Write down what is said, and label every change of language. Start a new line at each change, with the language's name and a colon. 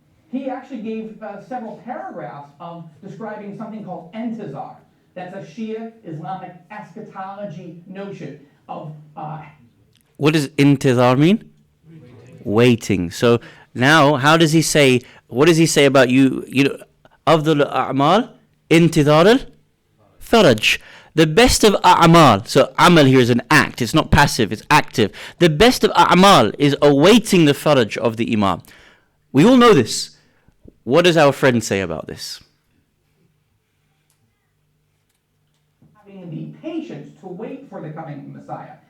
English: He actually gave several paragraphs of describing something called entizar. That's a Shia Islamic eschatology notion of... What does intizar mean? Waiting. So now, how does he say, what does he say about you? You know,
Arabic: أفضل الأعمال انتظار الفرج.
English: The best of a'mal, so amal here is an act, it's not passive, it's active. The best of a'mal is awaiting the faraj of the imam. We all know this. What does our friend say about this? Having the patience to wait for the coming Messiah.